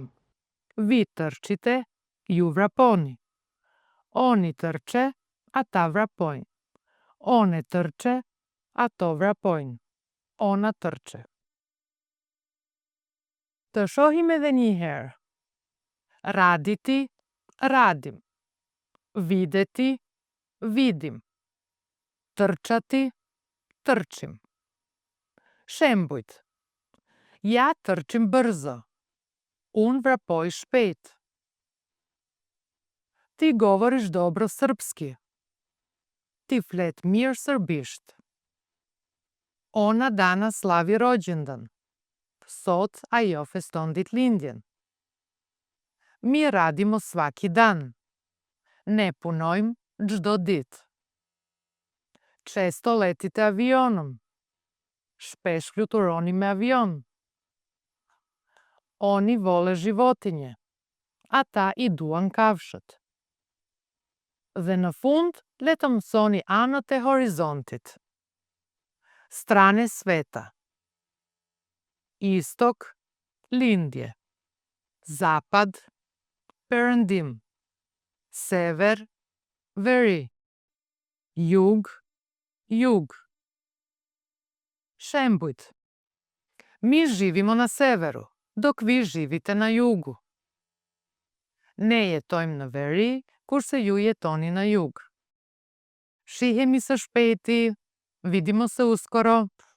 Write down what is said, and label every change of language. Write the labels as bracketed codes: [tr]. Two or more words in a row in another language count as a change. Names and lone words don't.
[sr] Vi tërqite, [sq] ju vraponi. [sr] Oni tërqe, [sq] ata vrapojnë. [sr] One tërqe, [sq] ato vrapojnë. [sr] Ona tërqe. [sq] Të shohim edhe një herë. [sr] Raditi, radim. Videti, vidim. Tërçati, tërçim. Shembujt. Ja tërçim bërzo. [sq] Unë vrapoj shpejt. [sr] Ti govoriš dobro srpski. [sq] Ti flet mirë srbisht. [sr] Ona danas slavi rođendan. [sq] Sot ajo feston ditëlindjen. [sr] Mi radimo svaki dan. [sq] Ne punojmë çdo ditë. [sr] Često letite avionom. [sq] Shpesh fluturoni me avion. [sr] Oni vole životinje. [sq] Ata I duan kafshët. Dhe në fund, le të mësoni anët e horizontit. [sr] Strane sveta. Istok, lindje. Zapad, perëndim. Sever, veri. Jug, jug. [sq] Shembujt. [sr] Mi živimo na severu, dok vi živite na jugu. [sq] Ne jetojmë në veri, kurse ju jetoni në jug. Shihemi së shpejti, [sr] vidimo së uskoro.